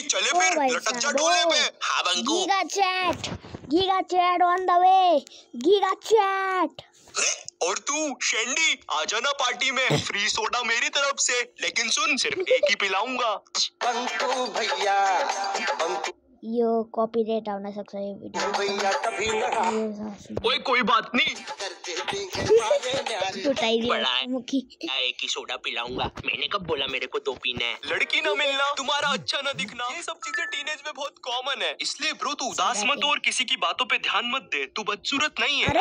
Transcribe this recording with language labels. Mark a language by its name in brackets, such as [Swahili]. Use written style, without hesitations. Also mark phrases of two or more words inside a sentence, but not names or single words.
[Hindi] चले फिर, लटक जा डोले पे। हाँ बंकू। [English] Giga Chad on the way, Giga Chad. [Hindi] और तू शेंडी आ जाना पार्टी में, फ्री सोडा मेरी तरफ से, लेकिन सुन सिर्फ एक ही पिलाऊंगा। बंकू भैया बंकू। [Nepali] यो कॉपीराइट आउन सक्छ यो भिडियो भैया [Hindi] कभी ना। कोई बात नहीं। मुखी एक ही सोडा पिलाऊंगा। मैंने कब बोला मेरे को दो पीना है? लड़की ना मिलना, तुम्हारा अच्छा ना दिखना, ये सब चीजें टीनेज में बहुत कॉमन है। इसलिए ब्रो तू उदास मत हो और किसी की बातों पे ध्यान मत दे, तू बदसूरत नहीं है।